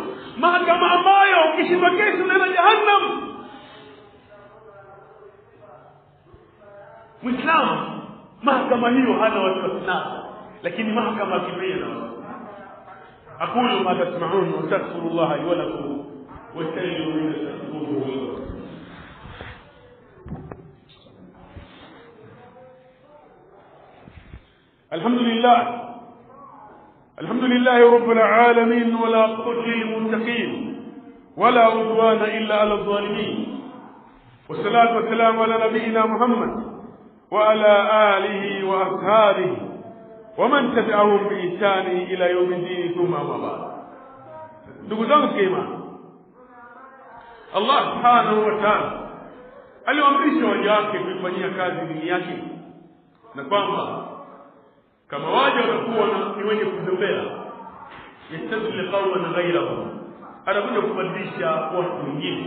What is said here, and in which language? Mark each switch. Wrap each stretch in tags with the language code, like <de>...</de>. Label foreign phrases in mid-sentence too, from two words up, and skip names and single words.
<sw>Mahakama ambayo ukishindwa kesi unaenda jahannam. Muislamu, mahakama hiyo hana wasiwasi nayo, lakini mahakama ya kidunia na</sw> <ar>أقول ما تسمعون وأستغفر الله لي ولكم وأستغفر من الشرور. الحمد لله رب العالمين، ولا عقبة للمتقين ولا عدوان إلا على الظالمين، والصلاة والسلام على نبينا محمد وعلى آله وأصحابه ومن تبعهم بإحسان إلى يوم الدين، ثم أما بعد.</ar> <sw>ndugu zangu kema, Allah</sw> <ar>سبحانه وتعالى</ar> <sw>aliwaamrisha waja wake kuifanyia kazi dini yake, na kwamba kama waja watakuwa ni wenye kuzembea,</sw> <ar>يستبدل قوما غيره,</ar> <sw>anakuja kubadilisha watu wengine.</sw>